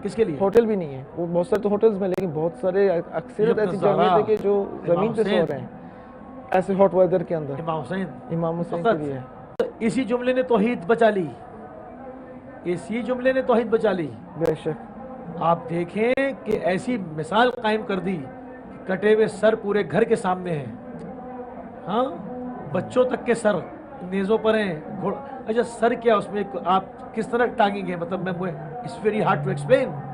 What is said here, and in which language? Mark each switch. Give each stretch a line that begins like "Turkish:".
Urdu: کس کے لیے؟ ہوٹل بھی نہیں ہے. وہ بہت سارے تو ہوٹلز میں, لیکن بہت سارے اکثریت ایسی جامعات ہے کہ جو زمین پہ سو رہے ہیں ایسے ہاٹ ویدر کے اندر. امام حسین کے لیے اسی جملے نے توحید بچا لی, اسی جملے نے توحید بچا لی. بے شک آپ دیکھیں کہ ایسی مثال قائم کر دی, کٹے ہوئے سر پورے گھر کے سامنے ہیں, ہاں بچوں تک کے سر نیزوں پر ہیں. اچھا سر کیا اس میں آپ کس طرح ٹانگیں گے, مطلب میں
English: It's very hard to explain.